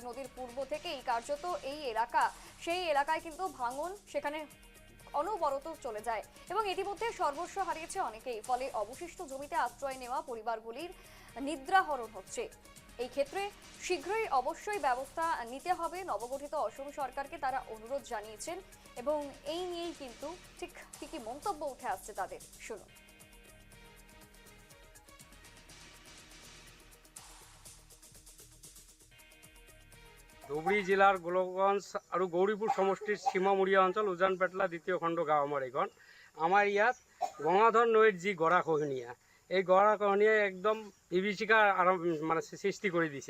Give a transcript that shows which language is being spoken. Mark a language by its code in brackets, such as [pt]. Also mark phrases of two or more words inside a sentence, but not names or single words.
[bn] নদীর পূর্ব থেকেই কার্যত এই এলাকা, সেই এলাকায় কিন্তু ভাঙন সেখানে অনবরত চলে যায় এবং ইতিমধ্যে সর্বস্ব হারিয়েছে অনেকেই। ফলে অবশিষ্ট জমিতে আশ্রয় নেওয়া পরিবারগুলির নিদ্রাহরণ হচ্ছে। এই ক্ষেত্রে শীঘ্রই অবশ্যই ব্যবস্থা নিতে হবে নবগঠিত অসম সরকারকে, তারা অনুরোধ জানিয়েছেন এবং এই নিয়েই কিন্তু ঠিক কি মন্তব্য উঠে আসছে তাদের, শুনুন। [as] ধুবুৰী জিলাৰ গোলকগঞ্জ আৰু গৌৰীপুৰ সমষ্টিৰ সীমামূৰীয়া অঞ্চল উজান পেটলা দ্বিতীয় খণ্ড গাঁও আমাৰ এইখন। আমাৰ ইয়াত গঙ্গাধৰ নৈৰ যি গৰাখহনীয়া, এই গৰাখহনীয়াই একদম বিভীষিকা মানে সৃষ্টি কৰি দিছে।